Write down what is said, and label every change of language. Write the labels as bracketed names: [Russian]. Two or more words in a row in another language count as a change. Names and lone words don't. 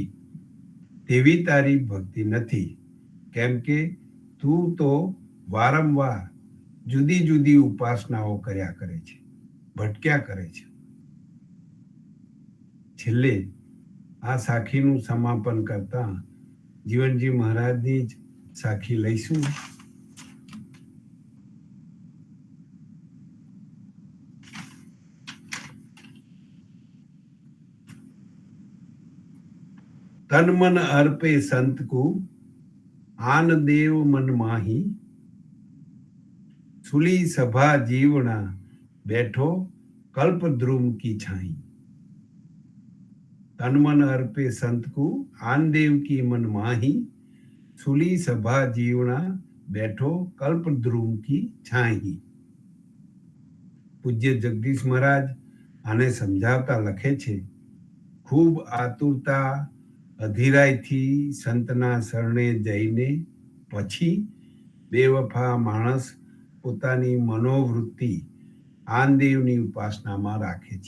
[Gujarati] તેવી તારી ભક્તિ નથી, કેમ કે તું તો વારંવાર જુદી જુદી ઉપાસનાઓ કર્યા કરે છે, ભટક્યા કરે છે. છેલ્લે આ સાખીનું સમાપન કરતા જીવનજી મહારાજની જ સાખી લઈશું. [Hindi] तन मन अर्पे संत को आन देव मन माही, सुली सभा जीवना बैठो कल्प द्रुम की छाई. तन मन अर्पे संत को आन देव की मन माही, सुली सभा जीवना बैठो कल्प द्रुम की छाई. [Gujarati] પૂજ્ય જગદીશ મહારાજ આને સમજાવતા લખે છે, ખૂબ આતુરતા અધીરાઈથી સંતના શરણે જઈને પછી બેવફા માણસ પોતાની મનોવૃત્તિ આનદેવની ઉપાસનામાં રાખે છે.